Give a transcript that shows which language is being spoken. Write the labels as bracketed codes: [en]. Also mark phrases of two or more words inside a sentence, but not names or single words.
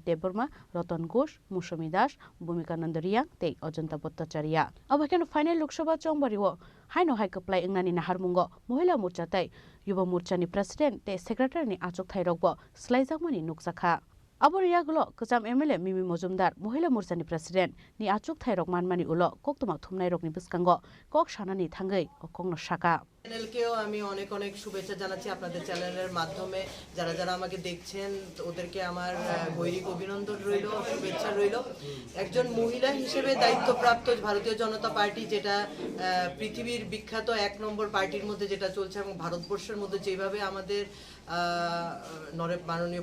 [trp] Dev Burma Ratan Ghosh Musumi Das Bhumika Nandariya Tei Ajanta Bhattacharya Abo haikeno Final Lok Sabha Chongbari wo haino haikaplai engnani naharmungo Mohila Morcha tai Yuba Morcha ni President Tei Secretary ni achuk thai rokbo slaijakmani nukjakha Abo riyagulo kacham MLA Mimi Mojumdar Mohila Morcha ni President ni achuk thai rok manmani ulo koktuma thumnai rokni biskango kok shanani thangai okongno shaka [bn] চ্যানেলকেও আমি অনেক অনেক শুভেচ্ছা জানাচ্ছি আপনাদের চ্যানেলের মাধ্যমে যারা যারা আমাকে দেখছেন ওদেরকে আমার গৈরিক অভিনন্দন রইল শুভেচ্ছা রইল একজন মহিলা হিসেবে দায়িত্বপ্রাপ্ত ভারতীয় জনতা পার্টি যেটা পৃথিবীর বিখ্যাত এক নম্বর পার্টির মধ্যে যেটা চলছে এবং ভারতবর্ষের মধ্যে যেভাবে আমাদের মাননীয়